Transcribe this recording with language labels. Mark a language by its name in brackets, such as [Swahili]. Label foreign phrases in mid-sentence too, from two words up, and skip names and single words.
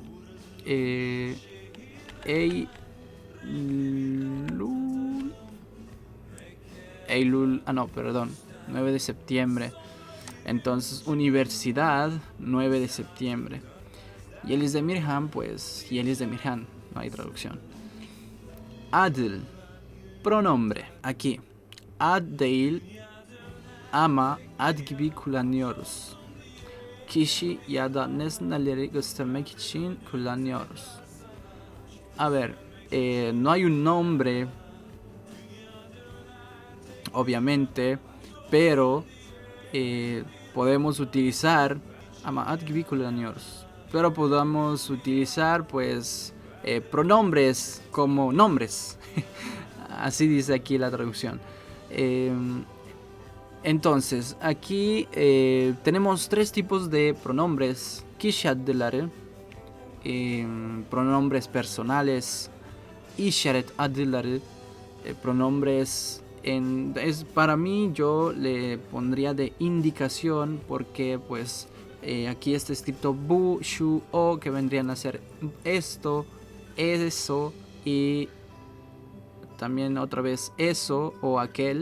[Spanish] Eylül, no, perdón, 9 de septiembre. Entonces, Universidad 9 de septiembre. Yeliz Demirhan, pues Yeliz Demirhan, no hay traducción. Adil, pronombre. Aquí, [Turkish] ad değil ama ad gibi kullanıyoruz. Kişi ya da nesneleri göstermek için kullanıyoruz. [Spanish] A ver, no hay un nombre, obviamente, pero podemos utilizar [Turkish] ama ad gibi kullanıyoruz. [Spanish] Pero podamos utilizar pues pronombres como nombres. Así dice aquí la traducción. Entonces, aquí tenemos 3 tipos de pronombres. [Turkish] Kişi adları, [Spanish] pronombres personales. [Turkish] İşaret adları, [Spanish] pronombres para mí yo le pondría de indicación porque pues aquí está escrito bu, shu, o, que vendrían a ser esto, eso y también otra vez eso o aquel.